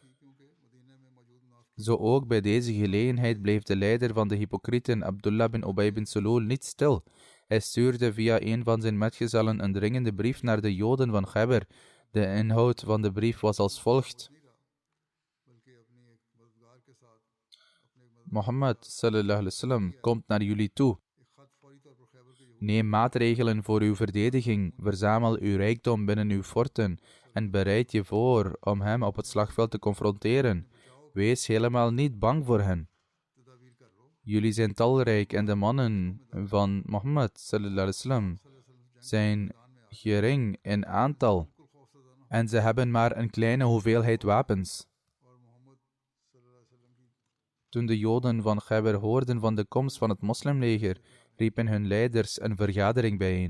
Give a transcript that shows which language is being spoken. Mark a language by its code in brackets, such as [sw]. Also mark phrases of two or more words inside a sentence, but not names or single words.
[nl] Zo ook bij deze gelegenheid bleef de leider van de hypocrieten, Abdullah bin Ubay bin Salul, niet stil. Hij stuurde via een van zijn metgezellen een dringende brief naar de Joden van Khaybar. De inhoud van de brief was als volgt: Mohammed [ar] صلى الله عليه وسلم [nl] komt naar jullie toe. Neem maatregelen voor uw verdediging, verzamel uw rijkdom binnen uw forten en bereid je voor om hem op het slagveld te confronteren. Wees helemaal niet bang voor hen. Jullie zijn talrijk en de mannen van Mohammed [ar] صلى الله عليه وسلم [nl] zijn gering in aantal en ze hebben maar een kleine hoeveelheid wapens. Toen de Joden van Khaybar hoorden van de komst van het moslimleger, riepen hun leiders een vergadering bijeen.